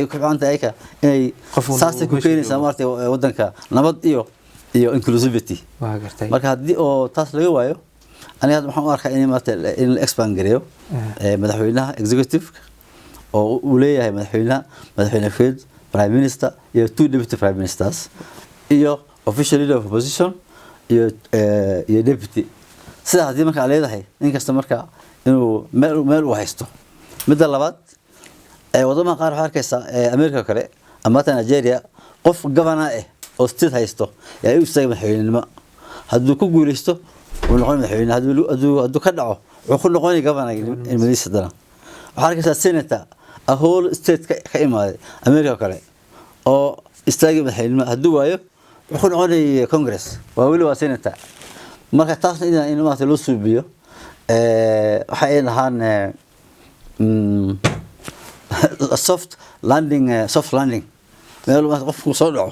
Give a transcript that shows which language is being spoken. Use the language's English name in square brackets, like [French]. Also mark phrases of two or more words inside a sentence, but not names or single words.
[Somali] ku fiican tahay inay saas ku keenaysaa maartay wadanka nabad iyo inclusivity marka haddii oo taas laga waayo aniga waxaan u arkaa in la expand gareeyo madaxweynaha executive oo uu leeyahay madaxweyne [English] fed prime minister [Somali] iyo [English] two deputy prime ministers [Somali] iyo [English] official leader of opposition [Somali] iyo deputy sida hadii marka leedahay in kasta marka inuu meel u haysto midda labaad wadamaha qaar waxa arkaysa America kale ama Nigeria qof governor oo state haysto yaa u istaagay madaxweynenimo hadduu ku guuleysto uu noqon madaxweyne hadduu ka dhaco wuxuu ku noqon governor in madiisadana waxa arkaysa [English] senator a whole state [Somali] ka imaaday America kale oo istaagay madaxweynenimo hadduu waayo wuxuu noqon congress waa wali waa senator marka taasna in maanta loo suubiyo waxa ay lahaan [English] soft landing [Somali] meel qofku soo dhaco